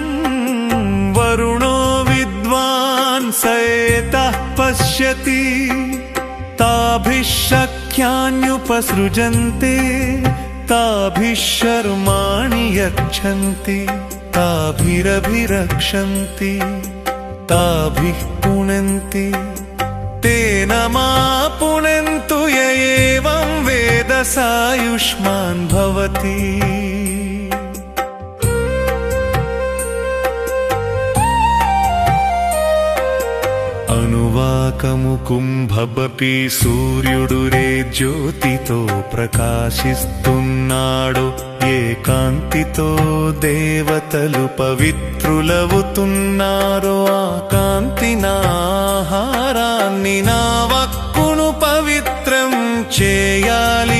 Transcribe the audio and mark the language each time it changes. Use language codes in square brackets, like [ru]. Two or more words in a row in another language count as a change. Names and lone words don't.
[sa] वरुणो विद्वान् स एतः पश्यति ताभिः शक्यान्युपसृजन्ते ताभिः शर्माणि यच्छन्ति ताभिरभिरक्षन्ति ताभिः पुनन्ति तेन मा पुनन्तु य एवं वेद सायुष्मान् भवति। [te] అనువాకముకుంభబపి సూర్యుడు రే జ్యోతితో ప్రకాశిస్తున్నాడు ఏ కాంతితో దేవతలు పవిత్రులవుతున్నారో ఆ కాంతి నా ఆహారాన్ని నా వక్కును పవిత్రం చేయాలి।